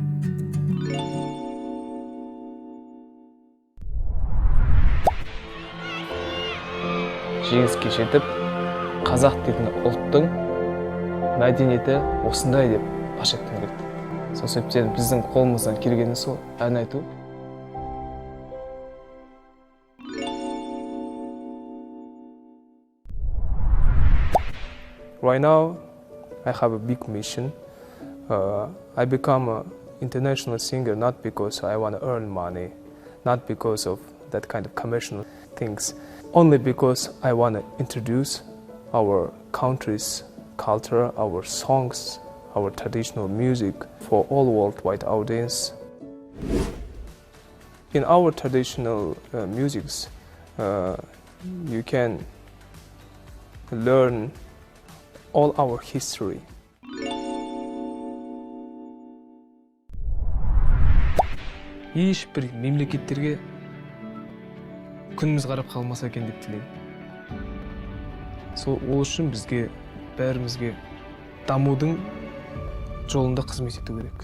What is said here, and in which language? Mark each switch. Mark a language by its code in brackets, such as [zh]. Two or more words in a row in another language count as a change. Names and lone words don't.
[kk] Жеңіске жетіп, қазақ дейтін ұлттың мәдениеті осындай деп паш еткім келді. Сол себептен біздің қолымыздан келгені сол ән айту. [en] Right now, I have a big mission. I become an international singer not because I want to earn money, not because of that kind of commercial things, only because I want to introduce our country's culture, our songs, our traditional music for all worldwide audience. In our traditional musics, you can learn all our history. [kk] Ешбір мемлекеттерге күніміз қарап қалмаса екен деп тілеймін. Сол үшін бізге бәрімізге дамудың жолында қызмет ету керек.